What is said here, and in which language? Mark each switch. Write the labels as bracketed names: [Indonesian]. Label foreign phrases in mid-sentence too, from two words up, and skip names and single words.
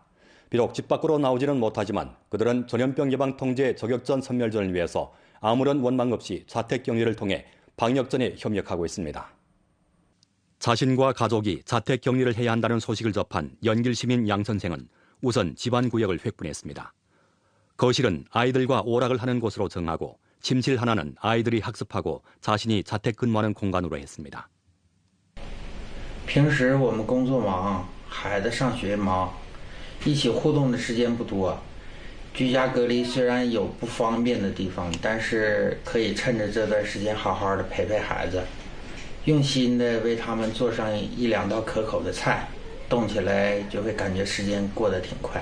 [Korean] 비록 집 밖으로 나오지는 못하지만 그들은 전염병 예방 통제 저격전 선멸전을 위해서 아무런 원망 없이 자택 격리를 통해 방역전에 협력하고 있습니다. 자신과 가족이 자택 격리를 해야 한다는 소식을 접한 연길 시민 양 선생은 우선 집안 구역을 획분했습니다. 거실은 아이들과 오락을 하는 곳으로 정하고 침실 하나는 아이들이 학습하고 자신이 자택 근무하는 공간으로 했습니다. [Chinese] 平时我们工作忙，孩子上学忙，一起互动的时间不多。居家隔离虽然有不方便的地方，但是可以趁着这段时间好好的陪陪孩子，用心的为他们做上1、2道可口的菜，动起来就会感觉时间过得挺快。